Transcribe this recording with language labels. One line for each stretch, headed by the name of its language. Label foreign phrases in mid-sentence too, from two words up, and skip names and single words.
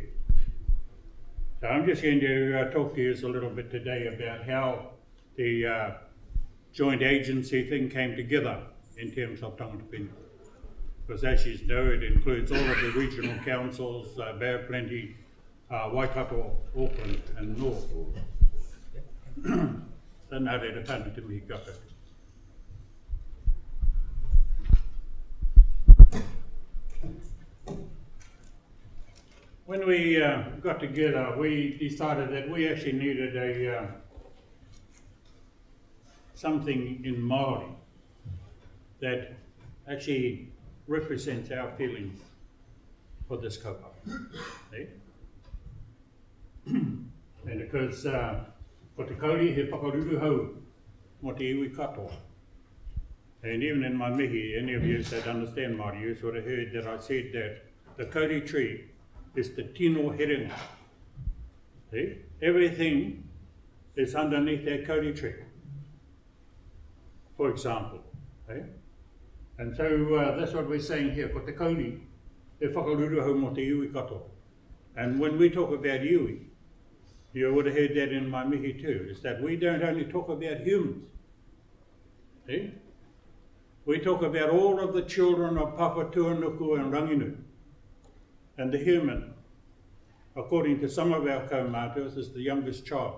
English: So I'm just going to talk to you a little bit today about how the joint agency thing came together in terms of Tangata Whenua. Because as you know, it includes all of the regional councils, Bay of Plenty, Waikato, Auckland and North.
Māori: So nā reira, tāna te mihi ka koutou.
English: When we got together, we decided that we actually needed something in Māori that actually represents our feelings for this kaupapa. And because
Māori: ko te Kauri he whakaruru hau mo te iwi katoa.
English: And even in my mihi, any of you that understand Māori, you sort of heard that I said that the Kauri tree is the
Māori: tino herenga.
English: Everything is underneath that Kauri tree, for example. And so that's what we're saying here,
Māori: ko te Kauri, e whakaruru hau mo te iwi katoa.
English: And when we talk about iwi, you would have heard that in my mihi too, is that we don't only talk about humans. We talk about all of the children of Papa, Tuanuku and Ranginu. And the human, according to some of our kaumātuas, is the youngest child.